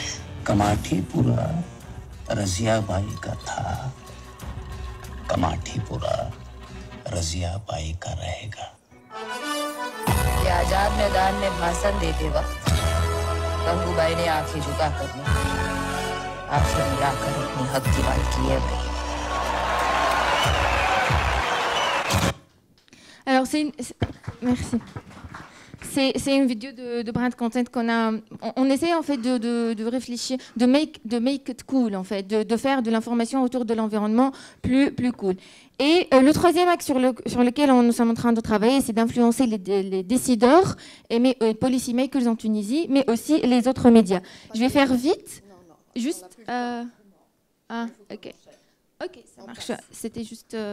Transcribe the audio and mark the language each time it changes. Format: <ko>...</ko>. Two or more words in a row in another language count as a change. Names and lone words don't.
<hi>कमाठीपुरा रजियाबाई का था कमाठीपुरा रजियाबाई का रहेगा ये आजाद मैदान में भाषण देते वक्त गंगूबाई ने आंखें झुका कर आंखें मिलाकर अपनी हक की बात की है भाई</hi> <fr>Alors, merci. C'est une vidéo de brand content qu'on a. On essaie en fait de réfléchir, de</fr> <en>make it cool</en> <fr>en fait, de faire de l'information autour de l'environnement plus cool. Et le troisième axe sur lequel nous sommes en train de travailler, c'est d'influencer les décideurs et</fr> <en>policy makers</en> <fr>en Tunisie, mais aussi les autres médias. Je vais faire vite. Juste. Ah, ok. Ok, ça marche. C'était juste...</fr>